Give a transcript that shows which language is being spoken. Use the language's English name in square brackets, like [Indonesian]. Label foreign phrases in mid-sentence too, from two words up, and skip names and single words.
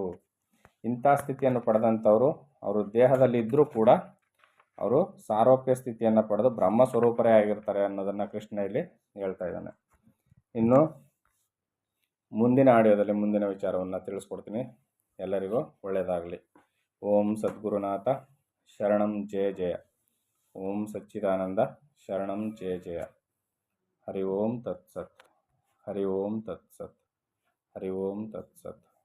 [Kannada] ಇಂಥ ಸ್ಥಿತಿಯನ್ನು ಪಡೆದಂಥವರು ಅವರು ದೇಹದಲ್ಲಿದ್ದರೂ ಕೂಡ ಅವರು ಸಾರೋಪ್ಯ ಸ್ಥಿತಿಯನ್ನು ಪಡೆದು ಬ್ರಹ್ಮ ಸ್ವರೂಪರೇ ಆಗಿರ್ತಾರೆ ಅನ್ನೋದನ್ನು ಕೃಷ್ಣ ಇಲ್ಲಿ ಹೇಳ್ತಾ ಇದ್ದಾನೆ. ಇನ್ನು ಮುಂದಿನ ಆಡಿಯೋದಲ್ಲಿ ಮುಂದಿನ ವಿಚಾರವನ್ನು ತಿಳಿಸ್ಕೊಡ್ತೀನಿ. ಎಲ್ಲರಿಗೂ ಒಳ್ಳೆಯದಾಗಲಿ. [Sanskrit] ಓಂ ಸದ್ಗುರುನಾಥ ಶರಣಂ ಜಯ ಜಯ. ಓಂ ಸಚ್ಚಿದಾನಂದ ಶರಣಂ ಜಯ ಜಯ. ಹರಿ ಓಂ ತತ್ಸತ್. ಹರಿ ಓಂ ತತ್ಸತ್. ಹರಿ ಓಂ ತತ್ಸತ್.